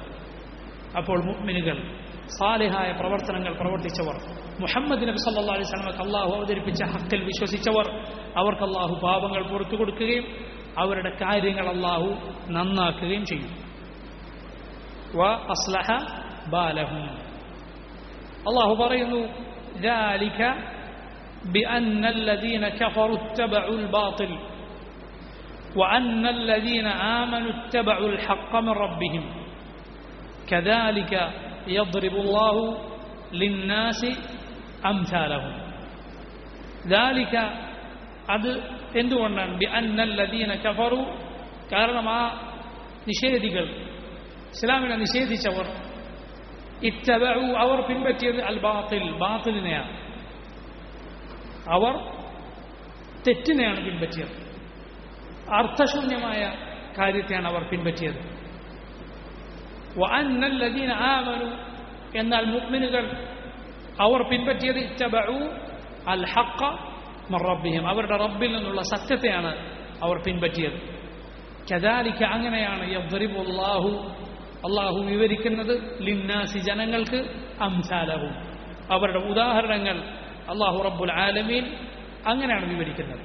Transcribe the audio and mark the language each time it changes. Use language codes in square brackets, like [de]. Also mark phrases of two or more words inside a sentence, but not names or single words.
[ml] അപ്പോൾ മുഅ്മിനുകൾ, സാലിഹായ പ്രവർത്തനങ്ങൾ പ്രവർത്തിച്ചവർ, മുഹമ്മദ് നബി [ar] صلى الله عليه وسلم [ml] അള്ളാഹു അവതരിപ്പിച്ച ഹക്കിൽ വിശ്വസിച്ചവർ, അവർക്ക് അള്ളാഹു പാപങ്ങൾ പുറത്തു കൊടുക്കുകയും അവരുടെ കാര്യങ്ങൾ അള്ളാഹു നന്നാക്കുകയും ചെയ്യും. [ar] وأصلح بالهم, [ml] അള്ളാഹു പറയുന്നു [ar] ذلك بأن الذين كفروا اتبعوا الباطل وأن الذين آمنوا اتبعوا الحق من ربهم كذلك يضرب الله للناس أمثالهم. [ml] ذلك അത് എന്തുകൊണ്ടാണ്? [ar] بأن الذين كفروا, [ml] കാരണം ആ നിഷേധികൾ, ഇസ്ലാമിനെ നിഷേധിച്ചവർ, ഇത്തബഉ, അവർ പിൻപറ്റിയത് [ar] الباطل, [ml] ബാത്തിലിനെയാണ്, അവർ തെറ്റിനെയാണ് പിൻപറ്റിയത്, അർത്ഥശൂന്യമായ കാര്യത്തെയാണ് അവർ പിൻപറ്റിയത്. [ar] വഅന്ന الذين آمنوا, [ml] എന്നാൽ മുഅ്മിനുകൾ അവർ പിൻപറ്റിയത് [ar] اتبعوا الحق من ربهم, [ml] അവരുടെ റബ്ബിൽ നിന്നുള്ള സത്യത്തെയാണ് അവർ പിൻപറ്റിയത്. കദാലിക, അങ്ങനെയാണ് [ar] يضرب الله, [ml] അള്ളാഹു വിവരിക്കുന്നത് ലിന്നാസി, ജനങ്ങൾക്ക്, അംസാലഹും, അവരുടെ ഉദാഹരണങ്ങൾ അള്ളാഹു [ar] رب العالمين [ml] അങ്ങനെയാണ് വിവരിക്കുന്നത്.